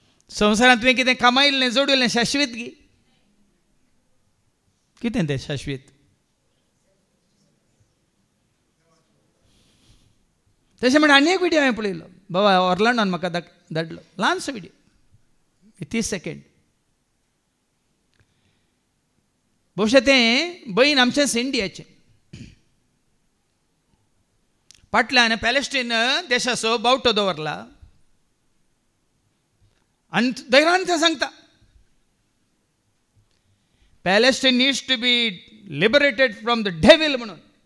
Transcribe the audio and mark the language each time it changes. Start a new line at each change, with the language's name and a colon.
Goan Konkani: संवसारांत तुवें कितें कमायिल्लें जोडिल्लें शाश्वीत गी. कितें तें शाश्वीत? तशें म्हण आनी एक व्हिडिओ हांवें पळयलो. बाबा ऑर्लांडोन म्हाका धाडलो ल्हानसो व्हिडिओ 30 सेकंड. भोवशें तें भयण आमचेंच इंडियाचें. फाटल्यान पॅलेस्टीन देशाचो बावटो दवरला आनी धैर्यान तें सांगता
English: Palestine needs to be liberated from the devil
Goan Konkani: म्हणून.